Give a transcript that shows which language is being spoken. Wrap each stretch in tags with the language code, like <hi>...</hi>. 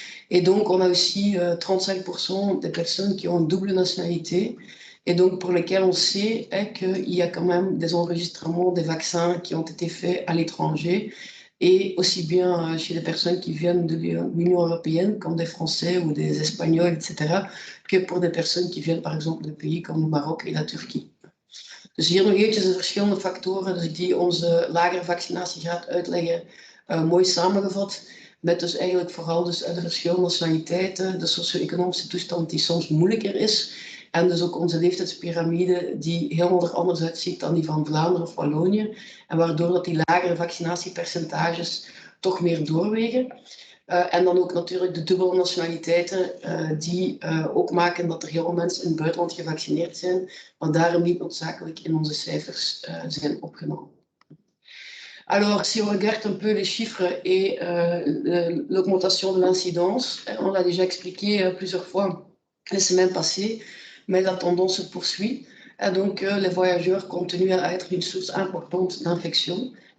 <fr>Et donc, on a aussi 35% des personnes qui ont une double nationalité, et donc pour lesquelles on sait qu'il y a quand même des enregistrements des vaccins qui ont été faits à l'étranger, et aussi bien chez des personnes qui viennent de l'Union européenne, comme des Français ou des Espagnols, etc., que pour des personnes qui viennent par exemple de pays comme le Maroc et la Turquie.</fr> <nl>Dus hier nog eventjes de verschillende factoren dus die onze lagere vaccinatiegraad uitleggen, mooi samengevat. Met dus eigenlijk vooral dus de verschillende nationaliteiten, de socio-economische toestand die soms moeilijker is. En dus ook onze leeftijdspyramide die helemaal er anders uitziet dan die van Vlaanderen of Wallonië. En waardoor dat die lagere vaccinatiepercentages toch meer doorwegen. En dan ook natuurlijk de dubbele nationaliteiten die ook maken dat er heel veel mensen in het buitenland gevaccineerd zijn, maar daarom niet noodzakelijk in onze cijfers zijn opgenomen.</nl> <fr>Alors, si on regarde un peu les chiffres et l'augmentation de l'incidence, on l'a déjà expliqué plusieurs fois les semaines passées, mais la tendance se poursuit. Et donc, les voyageurs continuent à être une source importante d'infection.</fr>